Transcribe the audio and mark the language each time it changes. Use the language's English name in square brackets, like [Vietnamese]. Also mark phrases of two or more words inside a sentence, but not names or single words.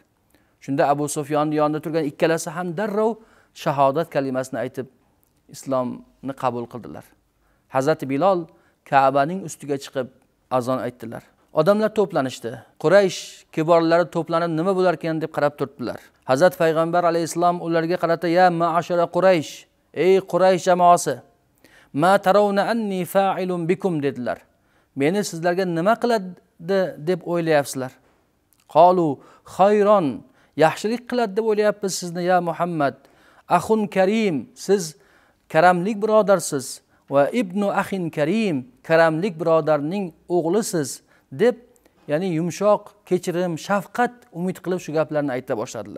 [Uzbek] Shunda Abu Sufyonning yonida turgan ikkalasi ham darrov shahodat kalimasini aytib islomni qabul qildilar. Hazrati Bilol Ka'baning ustiga chiqib azon aytdilar. Odamlar to'planishdi. Quraysh kiborlari to'planib nima bo'lar ekan deb qarab turdilar. Hazrat payg'ambar alayhisalom ularga qarata: [Arabic] "يا معشر قريش, [Uzbek] ey Quraysh jamoasi, [Arabic] ما ترون أني فاعل بكم" dedilar. [Uzbek] Meni sizlarga nima qiladi deb o'ylayapsizlar? [Arabic] قالوا خيرا, [Uzbek] yaxshilik qiladi deb o'ylayapmiz sizni ya Muhammad. [Arabic] أخ كريم, [Uzbek] siz karamlik birodarsiz. [Arabic] وابن أخ كريم, [Uzbek] karamlik birodarning o'g'lisiz deb, ya'ni yumshoq, kechirim, shafqat umid qilib shu gaplarni ayta boshladilar.